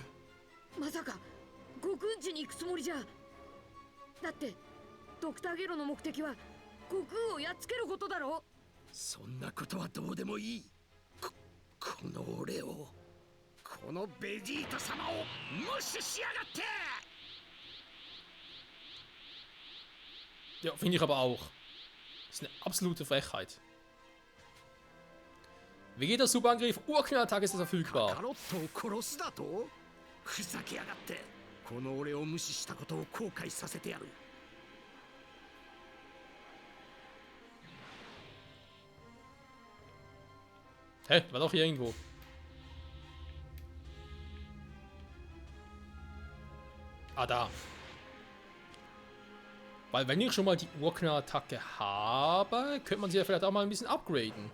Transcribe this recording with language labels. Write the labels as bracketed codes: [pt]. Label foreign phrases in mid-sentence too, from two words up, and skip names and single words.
[ja] まさか悟空ん家に行くつもりじゃ。だってドクターゲロの目的は悟空をやっつけることだろ。そんなことはどうでもいい。この俺を、このベジータ様を無視しやがって。 [de] Ja, finde ich aber auch. Das ist eine absolute Frechheit. Wie geht der Superangriff? Urknalltag ist das verfügbar. [ja] カロットを殺すだと？ふざけやがって。この俺を無視したことを後悔させてやる。 [de] Hä? War doch hier irgendwo. Ah, da. Weil wenn ich schon mal die Urknall-Attacke habe, könnte man sie ja vielleicht auch mal ein bisschen upgraden.